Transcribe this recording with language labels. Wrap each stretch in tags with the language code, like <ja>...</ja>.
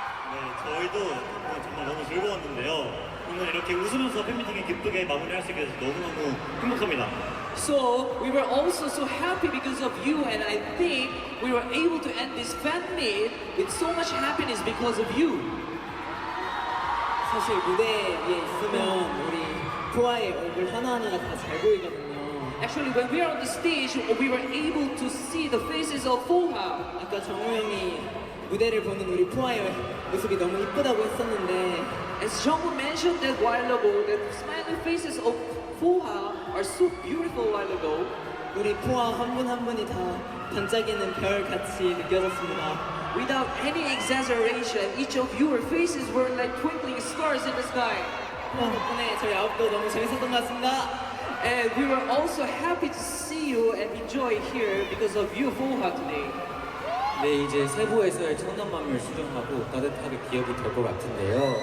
<ko>네, 저희도 오늘 정말 너무 즐거웠는데요. 오늘 이렇게 웃으면서 팬미팅을 기쁘게 마무리할 수 있게 돼서 너무너무 행복합니다.</ko> <en>So we were also so happy because of you, and I think we were able to end this fan meet with so much happiness because of you.</en> <ko>사실 무대 위에 있으면 우리 푸아의 얼굴 하나하나가 다 잘 보이거든요.</ko> <en>Actually, when we are on the stage, we were able to see the faces of Foha.</en> <ko>아까 정우 형이 무대를 보는 우리 푸아의 모습이 너무 이쁘다고 했었는데</ko> <en>As Jungwoo mentioned that while ago, that smiling faces of Foha are so beautiful while ago.</en> <ko>우리 푸아 한 분 한 분이 다 반짝이는 별 같이 느껴졌습니다.</ko> <en>Without any exaggeration, each of your faces were like twinkling stars in the sky.</en> <ko>푸아 덕분에 저희 아홉도 너무 재밌었던 것 같습니다.</ko> <en>And we were also happy to see you and enjoy here because of you, Foha, today.</en> <ko>네, 이제 세부에서의 천남만물 수정하고 따뜻하게 기억이 될 것 같은데요.</ko>